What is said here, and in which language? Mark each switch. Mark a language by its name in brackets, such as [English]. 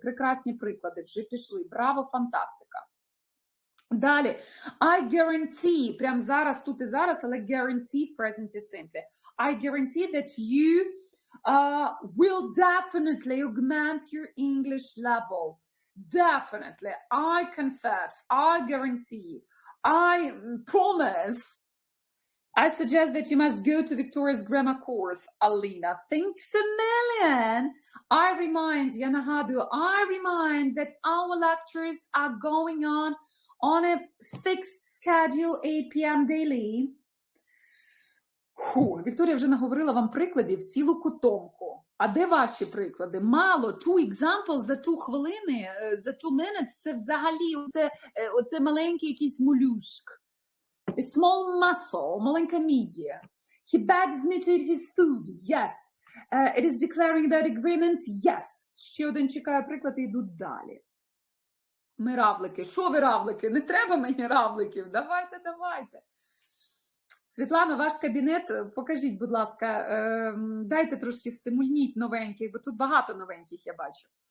[Ukrainian] Прекрасні приклади, вже пішли. Браво, фантастика. Далі. [English] I guarantee, [Ukrainian] прямо зараз, тут і зараз, але guarantee в present simple. [English] I guarantee that you will definitely augment your English level. Definitely. I confess. I guarantee. I promise. I suggest that you must go to Victoria's grammar course, Alina. Thanks a million. [Ukrainian] Я нагадую, [English] I remind that our lectures are going on a fixed schedule, 8 p.m. daily. [Ukrainian] Вікторія вже наговорила вам прикладів цілу котомку. А де ваші приклади? Мало. 2 examples за 2 хвилини, за 2 minutes, це взагалі оце маленький якийсь молюск. [English] A small mussel, [Ukrainian] маленька мідія. [English] He begs me to eat his food. Yes. It is declaring that agreement. Yes. [Ukrainian] Ще один чекає приклад і йдуть далі. Ми равлики. Що ви равлики? Не треба мені равликів. Давайте. Світлана, ваш кабінет, покажіть, будь ласка, дайте трошки стимульніть новеньких, бо тут багато новеньких я бачу.